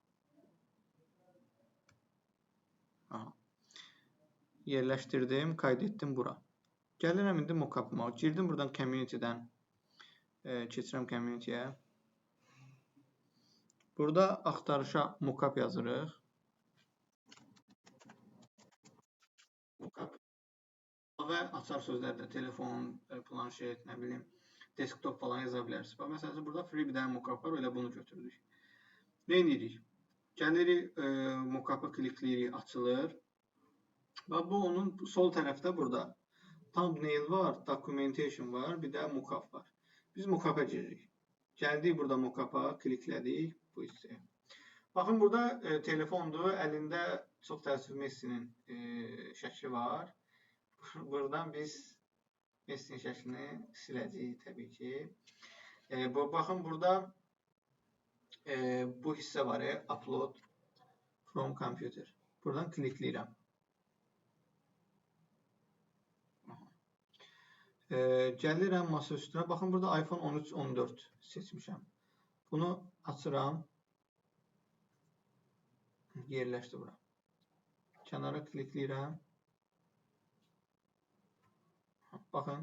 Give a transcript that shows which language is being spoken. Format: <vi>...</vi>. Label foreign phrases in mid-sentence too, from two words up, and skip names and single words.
<az>Yerləşdirdim, kaydetdim bura. Gəlirəm indi mock-up'ıma. Girdim buradan community'dən. Keçirəm community'yə. Burada axtarışa mock-up yazırıq. Mock-up. Və açar sözlərdə telefon, planşet, nə bilim, desktop falan yaza bilərsiniz. Məsələn, burada free bir dənə mock-up var, elə bunu götürdük. Nə edirik? Gəlirik, mock-up'a klikləyirik, açılır. Və bu onun sol tərəfdə burada thumbnail var, documentation var, bir də mock-up var. Biz mock-up'a giririk. Gəldik burada mock-up'a, kliklədik bu hissəyə. Baxın burada telefondur, əlində çox təəssüf Messinin şəkli var. Buradan biz Messinin şəklini siləcəyik təbii ki. Baxın burada bu hissə var,</az> <en>upload from computer.</en> <az>Buradan klikləyirəm. Gəlirəm masa üstünə. Baxın burada iPhone 13, 14 seçmişəm. Bunu açıram. Yerləşdi bura. Kənara klikləyirəm. Baxın.</az>